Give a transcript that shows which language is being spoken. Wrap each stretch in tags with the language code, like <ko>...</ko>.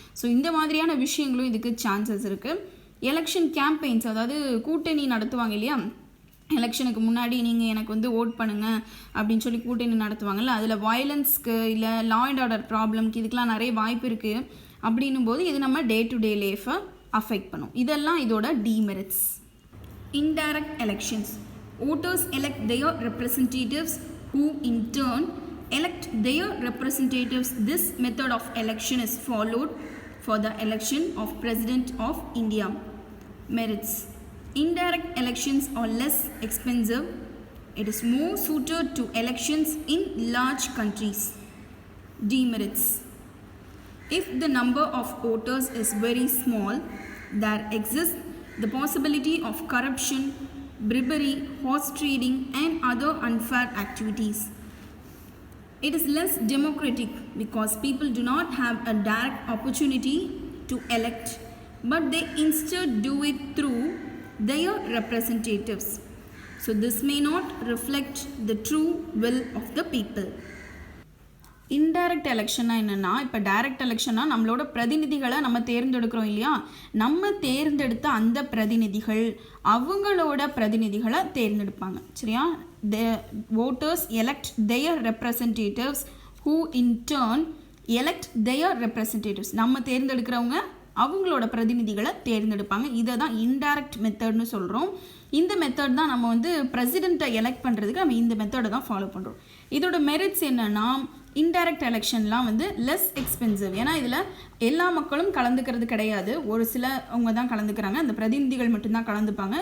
<ta>So இந்த மாதிரியான விஷயங்களும் இதுக்கு சான்சஸ் இருக்குது. எலெக்ஷன் கேம்பெயின்ஸ், அதாவது கூட்டணி நடத்துவாங்க இல்லையா, எலெக்ஷனுக்கு முன்னாடி நீங்கள் எனக்கு வந்து ஓட் பண்ணுங்கள் அப்படின்னு சொல்லி கூட்டணி நடத்துவாங்கல்ல, அதில் வயலன்ஸ்க்கு இல்லை லா அண்ட் ஆர்டர் ப்ராப்ளம்க்கு இதுக்கெலாம் நிறைய வாய்ப்பு இருக்குது. அப்படின்னும் போது இது நம்ம டே டு டே லைஃப்பை அஃபெக்ட் பண்ணும். இதெல்லாம் இதோட demerits. Indirect elections.</ta> <en>Voters elect their representatives who in turn elect their representatives. This method of election is followed for the election of President of India. Merits. Indirect elections are less expensive. It is more suited to elections in large countries. Demerits. If the number of voters is very small, there exists the possibility of corruption, bribery, horse trading and other unfair activities. It is less democratic because people do not have a direct opportunity to elect, but they instead do it through their representatives. So this may not reflect the true will of the people.</en> <ta>Indirect எலெக்ஷன்னா என்னென்னா, இப்போ direct எலெக்ஷன்னா நம்மளோட பிரதிநிதிகளை நம்ம தேர்ந்தெடுக்கிறோம் இல்லையா, நம்ம தேர்ந்தெடுத்த அந்த பிரதிநிதிகள் அவங்களோட பிரதிநிதிகளை தேர்ந்தெடுப்பாங்க. சரியா?</ta> <en>voters elect their representatives who in turn elect their representatives.</en> <ta>நம்ம தேர்ந்தெடுக்கிறவங்க அவங்களோட பிரதிநிதிகளை தேர்ந்தெடுப்பாங்க. இதை தான் இன்டைரக்ட் மெத்தட்னு சொல்கிறோம். இந்த மெத்தட் தான் நம்ம வந்து பிரசிடெண்ட்டை எலெக்ட் பண்ணுறதுக்கு நம்ம இந்த மெத்தடை தான் ஃபாலோ பண்ணுறோம். இதோட மெரிட்ஸ் என்னென்னா, இன்டைரக்ட் எலெக்ஷன்லாம் வந்து</ta> <en>Less expensive.</en> <ta>ஏன்னா இதில் எல்லா மக்களும் கலந்துக்கிறது கிடையாது, ஒரு சில அவங்க தான் கலந்துக்கிறாங்க, அந்த பிரதிநிதிகள் மட்டும்தான் கலந்துப்பாங்க.</ta>